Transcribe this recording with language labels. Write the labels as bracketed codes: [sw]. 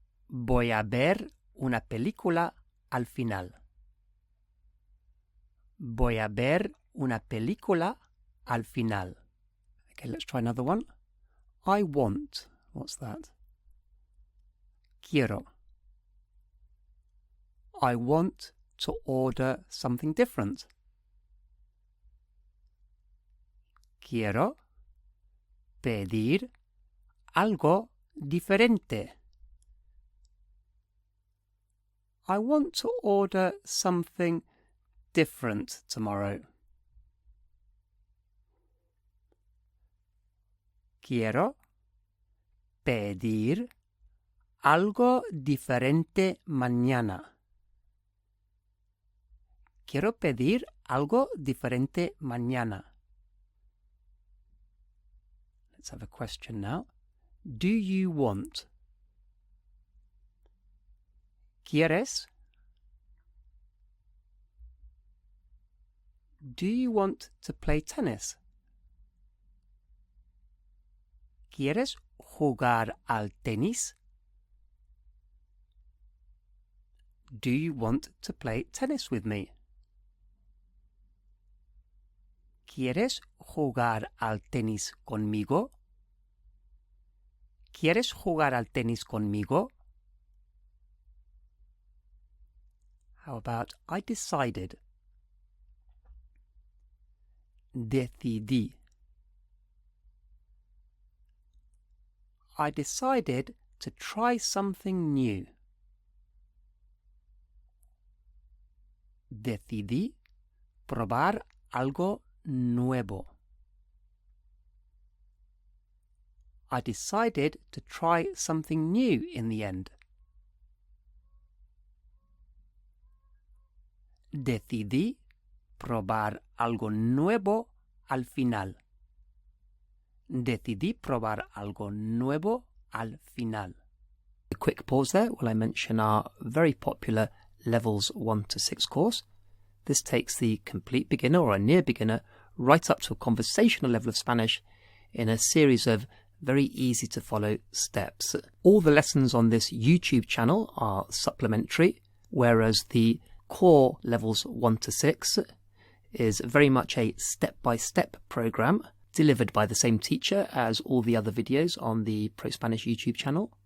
[es] Voy a ver una película al final. Voy a ver una película al final. [en] Okay, let's try another one. I want. What's that? [es] Quiero. [en] I want to order something different. [es] Quiero pedir algo diferente. [en] I want to order something different tomorrow. [es] Quiero pedir algo diferente mañana. Quiero pedir algo diferente mañana. [en] Let's have a question now. Do you want? [es] ¿Quieres? [en] Do you want to play tennis? [es] ¿Quieres jugar al tenis? [en] Do you want to play tennis with me? [es] ¿Quieres jugar al tenis conmigo? ¿Quieres jugar al tenis conmigo? [en] How about I decided? [es] Decidí. [en] I decided to try something new. [es] Decidí probar algo nuevo. [en] I decided to try something new in the end. [es] Decidí probar algo nuevo al final. Decidí probar algo nuevo al final. [en] A quick pause there while I mention our very popular Levels 1 to 6 course. This takes the complete beginner or a near beginner right up to a conversational level of Spanish in a series of very easy to follow steps. All the lessons on this YouTube channel are supplementary, whereas the core Levels 1 to 6 is very much a step-by-step program delivered by the same teacher as all the other videos on the ProSpanish YouTube channel.